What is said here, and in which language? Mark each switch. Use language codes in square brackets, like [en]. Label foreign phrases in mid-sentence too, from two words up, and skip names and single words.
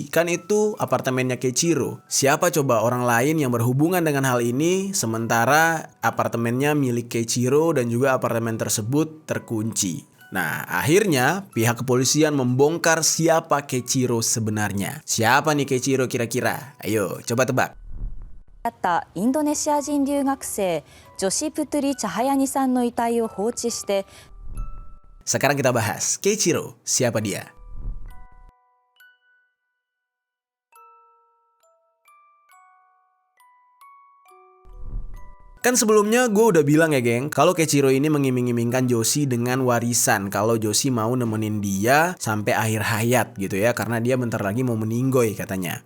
[id] Kan itu apartemennya Keiichiro. Siapa coba orang lain yang berhubungan dengan hal ini sementara apartemennya milik Keiichiro dan juga apartemen tersebut terkunci. Nah, akhirnya pihak kepolisian membongkar siapa Keiichiro sebenarnya. Siapa nih Keiichiro kira-kira? Ayo, coba tebak. [ja] あったインドネシア人留学生ジョシ・プトゥリ・チャハヤニさんの遺体を放置して [id] Sekarang kita bahas Keiichiro, siapa dia? Kan sebelumnya gue udah bilang ya geng, kalau Keiichiro ini mengiming-imingkan Joshi dengan warisan kalau Joshi mau nemenin dia sampai akhir hayat gitu ya, karena dia bentar lagi mau meninggoy katanya.